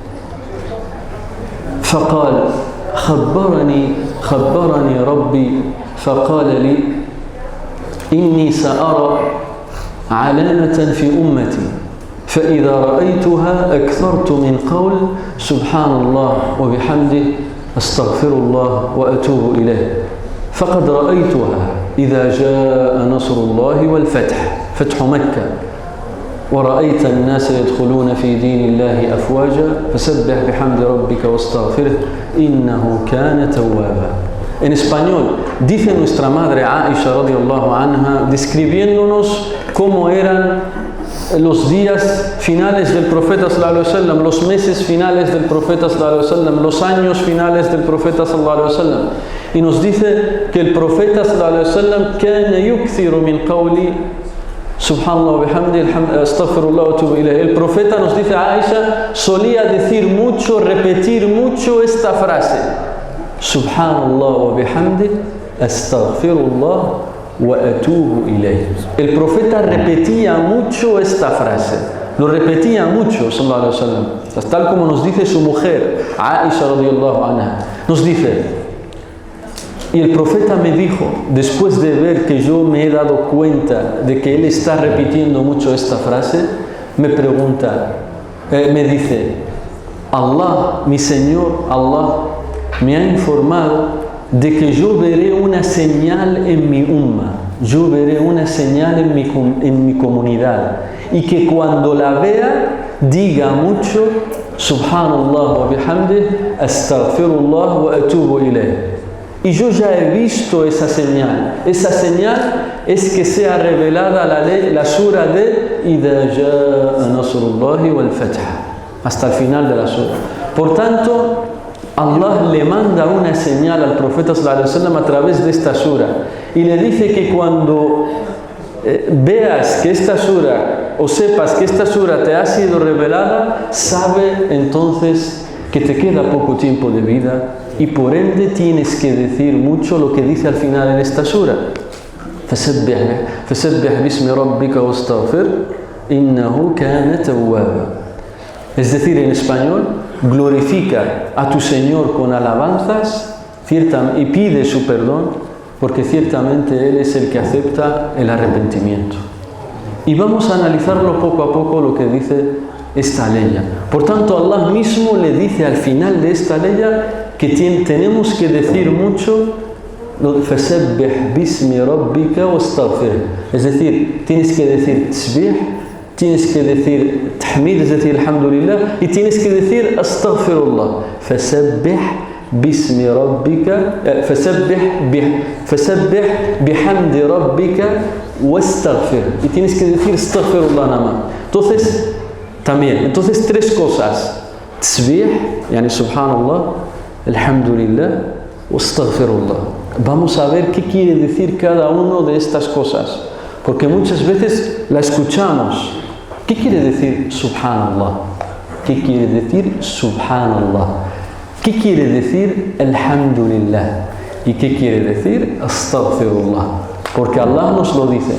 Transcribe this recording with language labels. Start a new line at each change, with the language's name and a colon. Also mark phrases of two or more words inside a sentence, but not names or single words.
Arabic: فقال: خبرني ربي فقال لي: إني سأرى علامة في أمتي فإذا رأيتها أكثرت من قول سبحان الله وبحمده أستغفر الله وأتوب إليه. فقد رأيتها إذا جاء نصر الله والفتح، فتح مكة، ورأيت الناس يدخلون في دين الله أفواجا فسبح بحمد ربك واستغفره إنه كان توابا.
Spanish: En español, dice nuestra madre Aisha
Arabic: رضي الله عنها,
Spanish: describiéndonos cómo eran los días finales del profeta
Arabic: صلى الله عليه وسلم,
Spanish: los meses finales del profeta
Arabic: صلى الله عليه وسلم,
Spanish: los años finales del profeta
Arabic: صلى الله عليه وسلم.
Spanish: Y nos dice que el profeta
Arabic: صلى الله عليه وسلم كان يكثر من قول سبحان الله وبحمده أستغفر الله وأتوب إليه.
Spanish: El profeta, nos dice Aisha, solía decir mucho, repetir mucho esta frase:
Arabic: سبحان الله وبحمده أستغفر الله وأتوب إليه.
Spanish: El profeta repetía mucho esta frase, lo repetía mucho
Arabic: صلى الله عليه وسلم,
Spanish: tal como nos dice su mujer Aisha
Arabic: رضي الله عنها.
Spanish: Nos dice: y el profeta me dijo, después de ver que yo me he dado cuenta de que él está repitiendo mucho esta frase, me pregunta, me dice: Allah, mi Señor Allah, me ha informado de que yo veré una señal en mi umma, yo veré una señal en mi comunidad, y que cuando la vea diga mucho
Arabic: سبحان الله وبحمده أستغفر الله وأتوب إليه.
Spanish: Y yo ya he visto esa señal. Esa señal es que sea revelada la sura de
Arabic: إذا جاء نصر الله والفتح,
Spanish: hasta el final de la sura. Por tanto, Allah le manda una señal al profeta
Arabic: صلى الله عليه وسلم
Spanish: a través de esta sura y le dice que cuando veas que esta sura o sepas que esta sura te ha sido revelada, sabe entonces que te queda poco tiempo de vida y por ende tienes que decir mucho lo que dice al final en esta sura:
Arabic: فسبح باسم ربك واستغفر إنه كان توابا.
Spanish: Es decir, en español, glorifica a tu Señor con alabanzas y pide su perdón, porque ciertamente Él es el que acepta el arrepentimiento. Y vamos a analizarlo poco a poco lo que dice esta ley. Por tanto, Allah mismo le dice al final de esta ley que tenemos que decir mucho
Arabic: فَسَبِّحْ بِاسْمِ رَبِّكَ وَاسْتَغْفِرْ.
Spanish: Es decir, tienes que decir tasbih, tienes que decir tahmid, es decir, alhamdulillah, y tienes que decir astaghfirullah.
Arabic: فَسَبِّحْ بِاسْمِ رَبِّكَ فَسَبِّحْ بِحَمْدِ رَبِّكَ وَاسْتَغْفِرْ.
Spanish: Y tienes que decir astaghfirullah nada más. Entonces, tres cosas:
Arabic: تسبيح يعني سبحان الله الحمد لله واستغفر الله.
Spanish: Vamos a ver qué quiere decir cada uno de estas cosas, porque muchas veces la escuchamos. ¿Qué quiere decir subhanallah? ¿Qué quiere decir subhanallah? ¿Qué quiere decir alhamdulillah? ¿Y qué quiere decir astaghfirullah? Porque Allah nos lo dice.